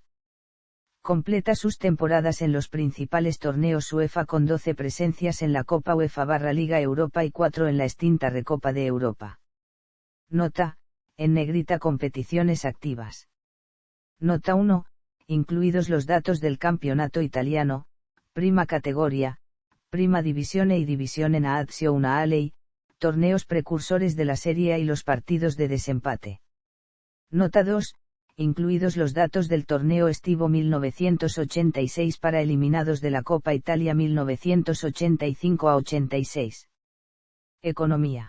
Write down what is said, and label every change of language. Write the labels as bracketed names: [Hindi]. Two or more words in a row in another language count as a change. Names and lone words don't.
[Spanish] Completa sus temporadas en los principales torneos UEFA con 12 presencias en la Copa UEFA / Liga Europa y 4 en la extinta Recopa de Europa. Nota, en negrita competiciones activas. Nota 1. incluidos los datos del campeonato italiano, prima categoria, prima divisione y divisione nazionale, torneos precursores de la Serie A y los partidos de desempate. Nota 2, incluidos los datos del torneo estivo 1986 para eliminados de la Copa Italia 1985-86. Economía.